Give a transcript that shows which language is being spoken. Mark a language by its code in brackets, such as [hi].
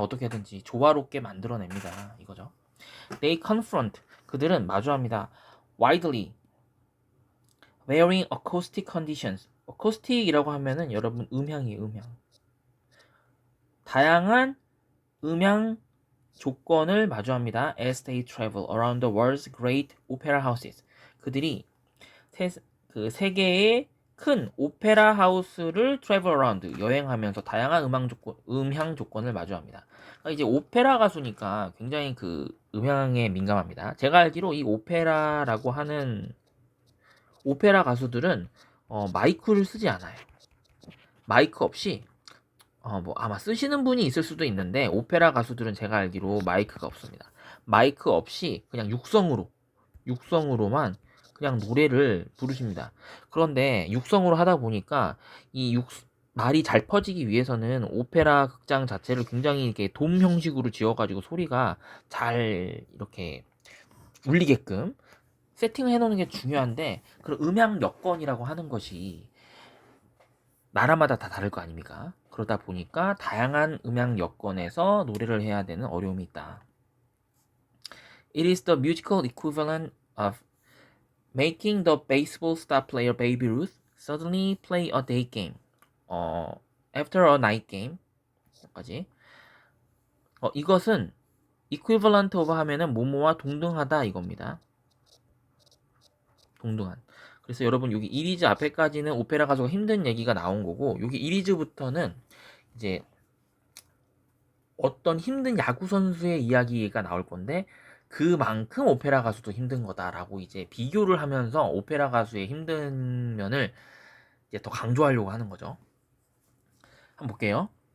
[ko] 어떻게든지 조화롭게 만들어냅니다. 이거죠. [en] They confront. [ko] 그들은 마주합니다. [en] Widely varying acoustic conditions. [ko] acoustic이라고 하면은 여러분 음향이에요. 음향. 다양한 음향 조건을 마주합니다. [en] As they travel around the world's great opera houses. [ko] 그들이 그 세계의 큰 오페라 하우스를 travel around 여행하면서 다양한 음향 조건을 마주합니다. 그러니까 이제 오페라 가수니까 굉장히 그 음향에 민감합니다. 제가 알기로 이 오페라라고 하는 오페라 가수들은 마이크를 쓰지 않아요. 마이크 없이 뭐 아마 쓰시는 분이 있을 수도 있는데 오페라 가수들은 제가 알기로 마이크가 없습니다. 마이크 없이 그냥 육성으로만 그냥 노래를 부르십니다. 그런데 육성으로 하다 보니까 말이 잘 퍼지기 위해서는 오페라 극장 자체를 굉장히 이렇게 돔 형식으로 지어가지고 소리가 잘 이렇게 울리게끔 세팅을 해놓는 게 중요한데 그런 음향 여건이라고 하는 것이 나라마다 다 다를 거 아닙니까? 그러다 보니까 다양한 음향 여건에서 노래를 해야 되는 어려움이 있다. [en] It is the musical equivalent of making the baseball star player Baby Ruth suddenly play a day game. After a night game. 까지. [ko] 이것은 equivalent of 하면은 뭐뭐와 동등하다 이겁니다. 동등한. 그래서 여러분 여기 이리즈 앞에까지는 오페라 가수가 힘든 얘기가 나온 거고 여기 이리즈부터는 이제 어떤 힘든 야구 선수의 이야기가 나올 건데 그만큼 오페라 가수도 힘든 거다라고 이제 비교를 하면서 오페라 가수의 힘든 면을 이제 더 강조하려고 하는 거죠. 한번 볼게요.